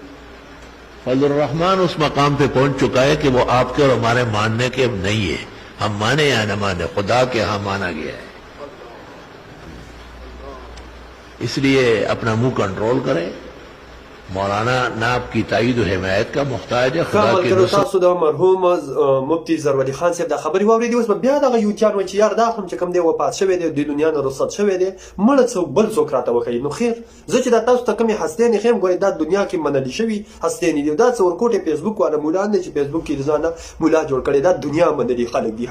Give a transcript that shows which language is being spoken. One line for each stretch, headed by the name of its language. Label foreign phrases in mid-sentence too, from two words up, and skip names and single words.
Urdu: فضل الرحمن اس مقام پہ پہنچ چکا ہے کہ وہ آپ کے اور ہمارے ماننے کے نہیں ہے. ہم مانے یا نہ مانے خدا کے ہاں مانا گیا ہے. اس لیے اپنا منہ کنٹرول کریں. مولانا نہ آپ کی تائید و حمایت کا محتاج ہے، خدا کے نصرت.
Pashto: تاسو د مرحوم مفتی زرولي خان صاحب د خبرې واورېدې، اوس به بیا دغه یوتیان وایي چې یار دا هم چې کوم دی وفات شوی دی د دنیا نه رخصت شوی دی مړه څوک بل څوک راته وښیي. نو خیر زه چې دا تاسو ته کومې هستیانې ښیم ګورئ دا دنیا کې منلي شوي هستیانې دي، دا څه ورکوټې فیسبوک والا مولان دی چې فیسبوک کې د ځانه مولا جوړ کړی، دا دنیا منلي خلک دي.